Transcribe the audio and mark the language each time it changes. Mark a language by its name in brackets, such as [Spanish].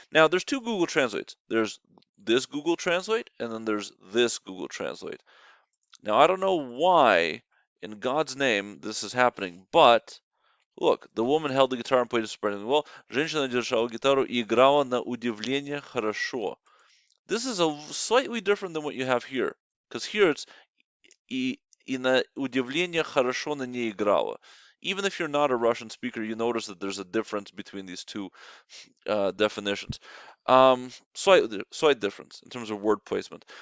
[English] Now, there's two Google Translates. There's this Google Translate, and then there's this Google Translate. Now, I don't know why, in God's name, this is happening, but look, the woman held the guitar and played it surprisingly well. [Russian] Женщина держала гитару и играла на удивление хорошо. [English] This is a slightly different than what you have here, because here it's [Russian] и на удивление хорошо на ней играла. [English] Even if you're not a Russian speaker, you notice that there's a difference between these two definitions. Slight difference in terms of word placement.